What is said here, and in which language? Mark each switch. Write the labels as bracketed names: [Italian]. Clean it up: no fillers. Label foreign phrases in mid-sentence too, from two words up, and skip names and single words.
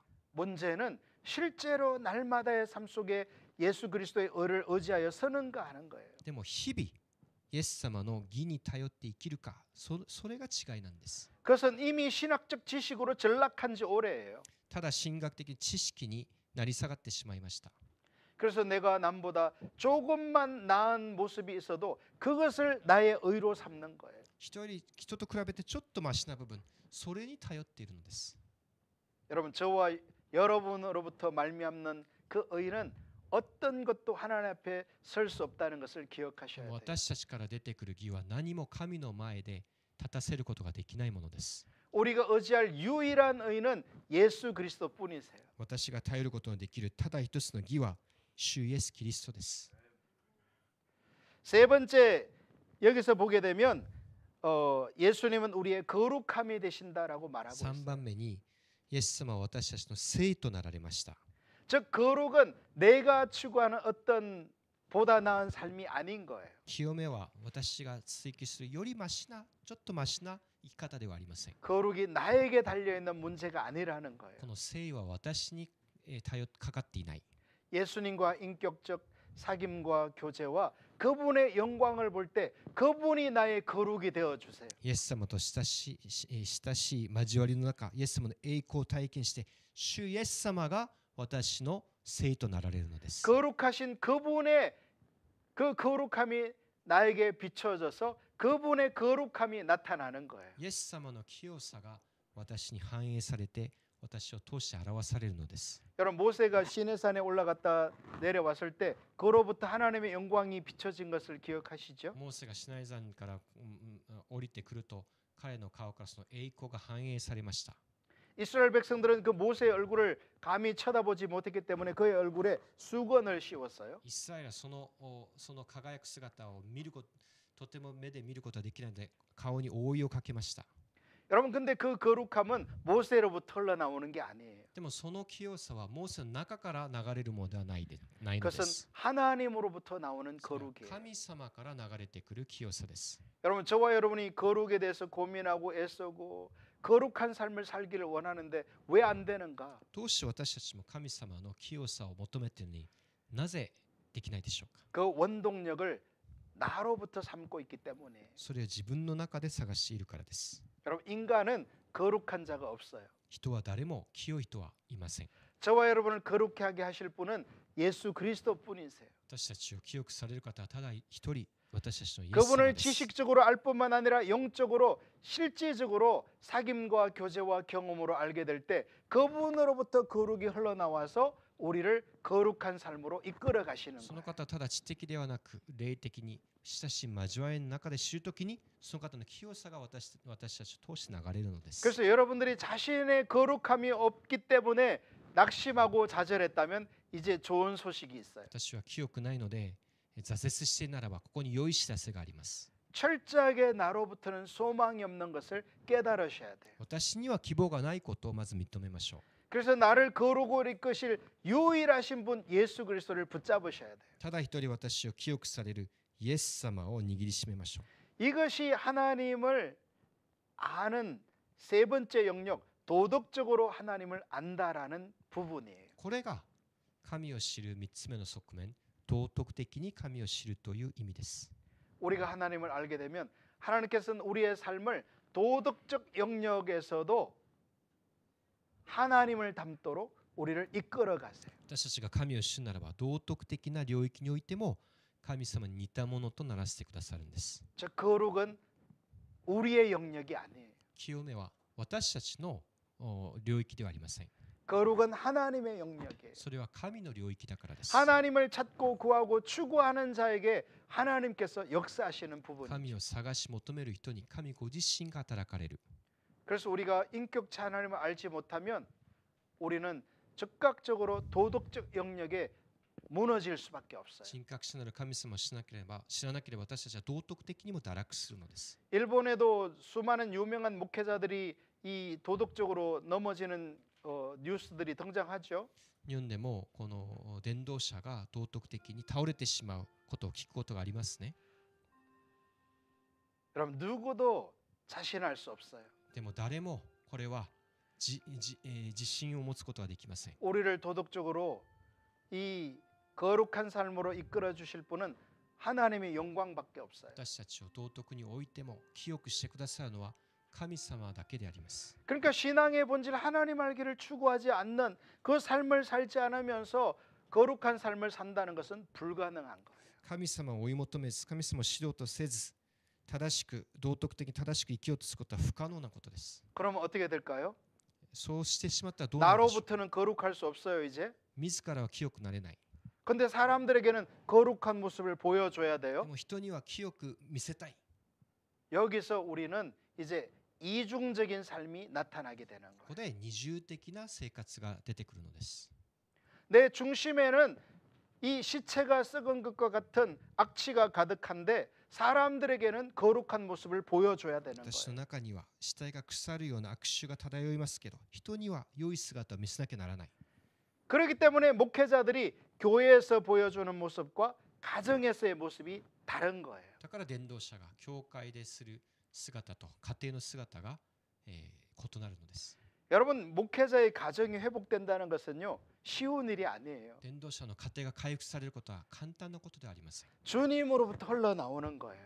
[Korean] 문제는 실제로 날마다의 삶 속에 예수 그리스도의 의를 의지하여 서는가 하는 거예요. [Japanese] でも日々イエス様の義に頼って生きるか、それが違いなんです。 [Korean] 그것은 이미 신학적 지식으로 전락한 지 오래예요. [Japanese] ただ神学的知識になり下がってしまいました。 [Korean] 그래서 내가 남보다 조금만 나은 모습이 있어도 그것을 나의 의로 삼는 거예요. [Japanese] 人と比べてちょっとマシな部分、それに頼っているのです。 [Korean] 여러분 저와 여러분으로부터 말미암는 그 의는 어떤 것도 하나님 앞에 설 수 없다는 것을 기억하셔야 돼요. [Japanese] 私たちから出てくる義は何も神の前で立たせることができないものです。 [Korean] 우리가 의지할 유일한 의는 예수 그리스도뿐이세요. [Japanese] 私が頼ることのできるただ一つの義は主イエス・キリストです。 [Korean] 세 번째 여기서 보게 되면 예수님은 우리의 거룩함이 되신다라고 말하고 [Japanese] 3 [Korean] 있어요. [Japanese] 番目にイエス様は私たちの聖となられました。 [Korean] 즉 거룩은 내가 추구하는 어떤 보다 나은 삶이 아닌 거예요. [Japanese] 清めは私が追求するよりマシな、ちょっとマシな生き方ではありません。 [Korean] 거룩이 나에게 달려 있는 문제가 아니라는 거예요. [Japanese] この誠意は私にかかっていない。 [Korean] 예수님과 인격적 사귐과 교제와 그분의 영광을 볼 때 그분이 나의 거룩이 되어 주세요. [Japanese] イエス様と親しい交わりの中、イエス様の栄光を体験して、主イエス様が私の聖となられるのです。 [Korean] 거룩하신 그분의 그 거룩함이 나에게 비춰져서 그분의 거룩함이 나타나는 거예요. [Japanese] イエス様の清さが私に反映されて、私を通して表されるのです。 [Korean] 여러분 모세가 시내산에 올라갔다 내려왔을 때 그로부터 하나님의 영광이 비춰진 것을 기억하시죠? [Japanese] モーセがシナイ山から降りてくると、彼の顔からその栄光が反映されました。 [Korean] 이스라엘 백성들은 그 모세의 얼굴을 감히 쳐다보지 못했기 때문에 그의 얼굴에 수건을 씌웠어요. [Japanese] イスラエルはその輝く姿を見ること、とても目で見ることはできないので、顔に覆いをかけました。 [Korean] 여러분 근데 그 거룩함은 모세로부터 흘러나오는 게 아니에요. [Japanese] でもその清さはモーセの中から流れるものではないので [Korean] 그것은 [Japanese] す。 [Korean] 하나님으로부터 나오는 [Japanese] それは [Korean] 거룩이에요. [Japanese] 神様から流れてくる清さです。 [Korean] 여러분 저와 여러분이 거룩에 대해서 고민하고 애쓰고 거룩한 삶을 살기를 원하는데 왜 안 되는가? [Japanese] どうして私たちも神様の清さを求めているのになぜできないでしょうか。 [Korean] 그 원동력을 나로부터 삼고 있기 때문에. [Japanese] それは自分の中で探しているからです。 [Korean] 여러분 인간은 거룩한 자가 없어요. [Japanese] 人は誰も清い人はいません。 [Korean] 저와 여러분을 거룩하게 하게 하실 분은 예수 그리스도뿐이세요. [Japanese] 私たちを清くされる方はただ一人、私たちのイエス様 [Korean] 그분을 [Japanese] です。 [Korean] 지식적으로 알 뿐만 아니라 영적으로 실제적으로 사귐과 교제와 경험으로 알게 될 때 그분으로부터 거룩이 흘러나와서 우리를 거룩한 삶으로 이끌어 가시는 [Japanese] その [Korean] 거예요. [Japanese] 方はただ知的ではなく霊的に親しい交わりの中で知るときにその方の清さが私たちを通して流れるのです。 [Korean] 그래서 여러분들이 자신의 거룩함이 없기 때문에 낙심하고 좌절했다면 이제 좋은 소식이 있어요. [Japanese] 私は清くないので挫折しているならばここに良い知らせがあります。 [Korean] 철저하게 나로부터는 소망이 없는 것을 깨달으셔야 돼요. [Japanese] 私には希望がないことをまず認めましょう。 [Korean] 그래서 나를 거룩으로 이끄실 유일하신 분 예수 그리스도를 붙잡으셔야 돼요. [Japanese] ただ一人私を清くされるイエス様を握りしめましょう。 [Korean] 이것이 하나님을 아는 세 번째 영역, 도덕적으로 하나님을 안다라는 부분이에요. [Japanese] これが神を知る3つ目の側面、道徳的に神を知るという意味です。 [Korean] 우리가 하나님을 알게 되면 하나님께서는 우리의 삶을 도덕적 영역에서도 하나님을 닮도록 우리를 이끌어 가세요. [Japanese] 私たちが神を知るならば道徳的な領域においても神様に似たものとならせてくださるんです。 [Korean] 저 거룩은 우리의 영역이 아니에요. [Japanese] 清めは私たちの領域ではありません。 [Korean] 거룩은 하나님의 영역이에요. [Japanese] それは神の領域だからです。 [Korean] 하나님을 찾고 구하고 추구하는 자에게 하나님께서 역사하시는 부분이죠. [Japanese] 神を探し求める人に神ご自身が働かれる。 [Korean] 그래서 우리가 인격체 하나님을 알지 못하면 우리는 즉각적으로 도덕적 영역에 무너질 수밖에 없어요. [Japanese] 人格者なる神様を知らなければ私たちは道徳的にも堕落するのです。 [Korean] 일본에도 수많은 유명한 목회자들이 이 도덕적으로 넘어지는 뉴스들이 등장하죠. [Japanese] 日本でもこの伝道者が道徳的に倒れてしまうことを聞くことがありますね。 [Korean] 여러분 누구도 자신할 수 없어요. [Japanese] でも誰もこれは自信を持つことはできません。 [Korean] 우리를 도덕적으로 이 거룩한 삶으로 이끌어 주실 분은 하나님의 영광밖에 없어요. [Japanese] 私たちを道徳においても清くしてくださるのは神様だけであります。 [Korean] 그러니까 신앙의 본질 하나님 알기를 추구하지 않는 그 삶을 살지 않으면서 거룩한 삶을 산다는 것은 불가능한 거예요. [Japanese] 神様を追い求めず、神様を知ろうとせず、正しく道徳的に正しく生きようとすることは不可能なことです。 [Korean] 그러면 어떻게 될까요? [Japanese] そうしてしまったらどうなるでしょう。 [Korean] 나로부터는 거룩할 수 없어요 이제. [Japanese] 自らは清くなれない。 [Korean] 근데 사람들에게는 거룩한 모습을 보여줘야 [Japanese] で [Korean] 돼요. [Japanese] も人には清く見せたい。 [Korean] 여기서 우리는 이제 이중적인 삶이 나타나게 되는 [Japanese] ここ [Korean] 거예요. [Japanese] で二重的な生活が出てくるのです。 [Korean] 내 중심에는 이 시체가 썩은 것과 같은 악취가 가득한데 사람들에게는 거룩한 모습을 보여줘야 되는 [Japanese] 私の [Korean] 거예요. [Japanese] 中には死体が腐るような悪臭が漂いますけど、人には良い姿を見せなきゃならない。 [Korean] 그렇기 때문에 목회자들이 교회에서 보여주는 모습과 가정에서의 모습이 다른 거예요. [Japanese] だから伝道者が教会でする姿と家庭の姿が、異なるのです。 [Korean] 여러분, 목회자의 가정이 회복된다는 것은요, 쉬운 일이 아니에요. [Japanese] 伝道者の家庭が回復されることは簡単なことではありません。 [Korean] 주님으로부터 흘러나오는 거예요.